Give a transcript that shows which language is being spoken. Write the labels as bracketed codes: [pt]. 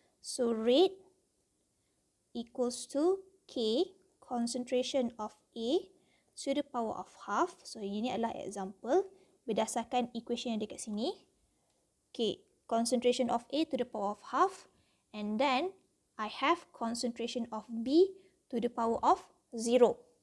[en] So, rate equals to K, concentration of A to the power of half. [ms] So, ini adalah example berdasarkan equation yang dekat sini. [en] Okay, concentration of A to the power of half. And then, I have concentration of B to the power of 0.